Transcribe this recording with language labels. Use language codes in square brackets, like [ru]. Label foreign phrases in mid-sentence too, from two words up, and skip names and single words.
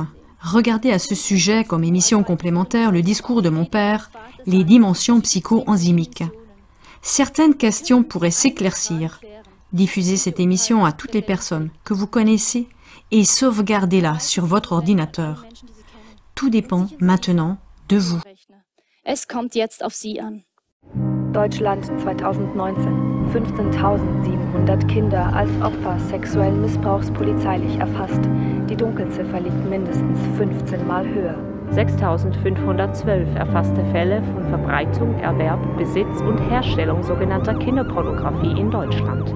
[fr] Regardez à ce sujet comme émission complémentaire le discours de mon père, les dimensions psycho-enzymiques. Certaines questions pourraient s'éclaircir. Diffusez cette émission à toutes les personnes que vous connaissez et sauvegardez-la sur votre ordinateur. Tout dépend maintenant de vous. [de] Deutschland 2019. 15.700 Kinder als Opfer sexuellen Missbrauchs polizeilich erfasst. Die Dunkelziffer liegt mindestens 15 Mal höher. 6.512 erfasste Fälle von Verbreitung, Erwerb, Besitz und Herstellung sogenannter Kinderpornografie in Deutschland.